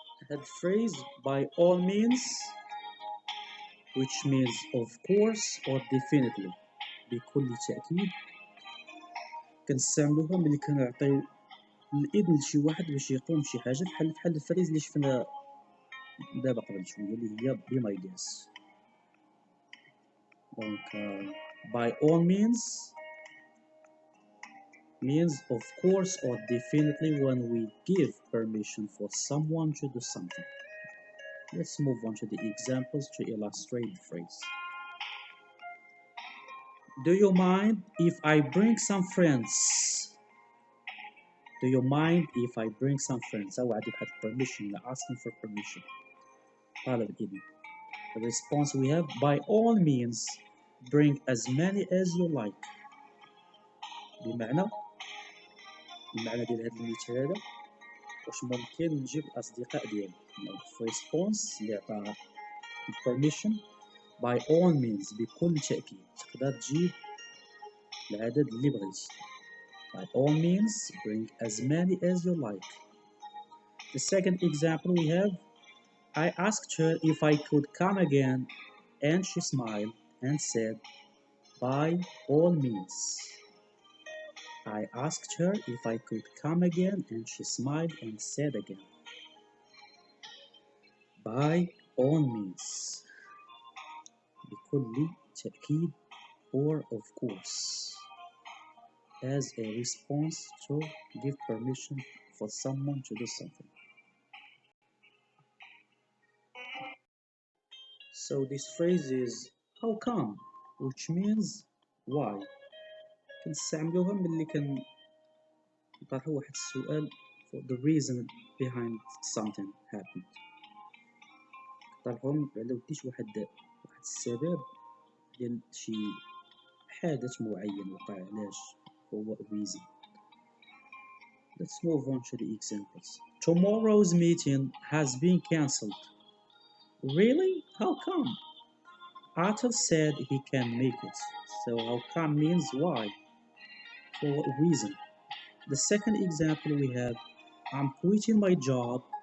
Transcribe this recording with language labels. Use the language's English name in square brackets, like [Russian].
[English] That phrase by all means, which means of course or definitely [Arabic] بكل تأكيد كنستعملوها ملي كنعطيو الإذن لشي واحد باش يقوم بشي حاجة بحال الفريز اللي شفنا دابا قبل شوية اللي هي [English] be my guest. Donc by all means of course or definitely when we give permission for someone to do something. Let's move on to the examples to illustrate the phrase. Do you mind if I bring some friends? Do you mind if I bring some friends? [Arabic] أو عندي بحال [English] permission asking for permission. [Arabic] طالب إذن. [English] The response we have, by all means bring as many as you like. [Arabic] بمعنى ديال هذا المثال هذا واش ممكن نجيب الأصدقاء ديالي. في response اللي عطاها permission [English] by all means [Arabic] بكل تأكيد تقدر تجيب العدد اللي بغيتي. [English] By all means bring as many as you like. The second example we have, I asked her if I could come again and she smiled and said, by all means. I asked her if I could come again and she smiled and said again, by all means. [Arabic] بكل تأكيد [English] or of course as a response to give permission for someone to do something. So this phrase is how come, which means why. [Arabic] كنستعملوها ملي كنطرحو واحد السؤال [English] for the reason behind something happened. [Arabic] كنطرحوهم على وديت واحد السبب ديال شي حدث معين وقع علاش هو reason. [English] Let's move on to the examples. Tomorrow's meeting has been cancelled. Really? How come? Arthur said he can make it. So how come means why? For what reason? The second example we have, I'm quitting my job.